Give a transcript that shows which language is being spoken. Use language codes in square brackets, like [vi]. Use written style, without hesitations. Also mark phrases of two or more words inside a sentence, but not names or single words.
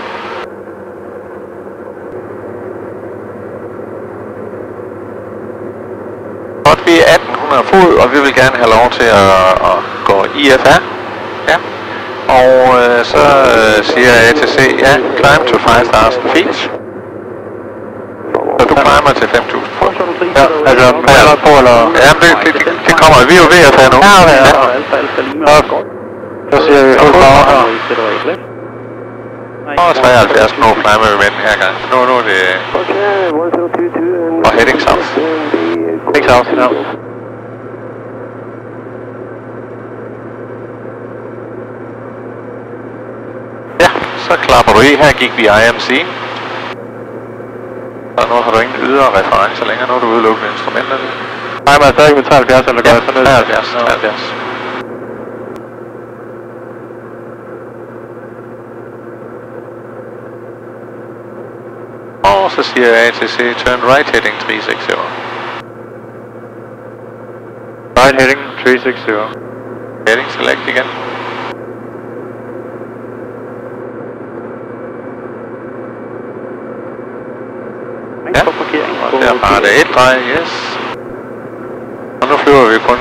[da] Godt, vi er 1800 fod, og vi vil gerne have lov til at gå IFR. Ja. Og så siger ATC, ja, [en] climb to 5000 feet. [da] Så du climber til 5000 fod. Ja, altså briller på eller? Ja, det kommer, vi er jo ved at tage nu. Ja, okay, ja. Så siger vi fuld power her. Og 73 knop climber vi med den her gang. Nu er det... Og [en] heading south. Heading south, [da] ja. Ja, så klapper du i. Her gik vi IMC. Og nu har du ingen ydre referencer længere. Nu er du udelukkende instrumenterne. Nej, men stadig med 73, eller gør jeg sådan noget? 73. Og så siger ATC, [en] turn right heading 360. Right heading 360. Heading select [da] igen. Ja, og der var det et drej, yes. Og nu flyver vi kun...